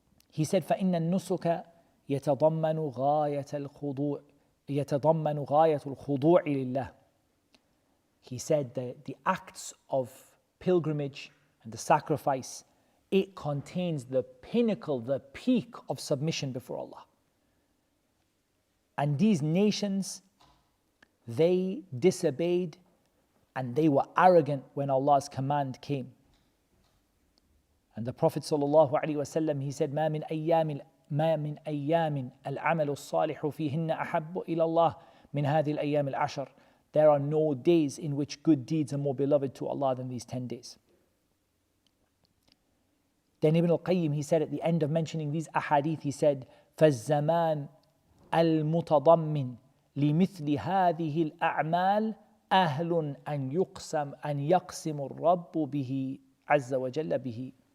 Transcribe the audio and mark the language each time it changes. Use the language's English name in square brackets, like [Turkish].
[English] He said, [Arabic] فَإِنَّ النُّسُكَ يَتَضَمَّنُ غَايَةُ الْخُضُوعِ لِلَّهِ. [English] He said that the acts of pilgrimage and the sacrifice, it contains the pinnacle, the peak of submission before Allah. And these nations, they disobeyed and they were arrogant when Allah's command came. And the Prophet ﷺ, he said, [Arabic] ما من أيام العمل الصالح فيهن أحب إلى الله من هذه الأيام العشر. [English] There are no days in which good deeds are more beloved to Allah than these 10 days. Then Ibn al-Qayyim, he said at the end of mentioning these ahadith, he said, [Arabic] فَالزَّمَانِ الْمُتَضَمِّنِ لِمِثْلِ هَذِهِ الْأَعْمَالِ أَهْلٌ أَنْ يَقْسِمُ الرَّبُّ بِهِ عَزَّ وَجَلَّ بِهِ.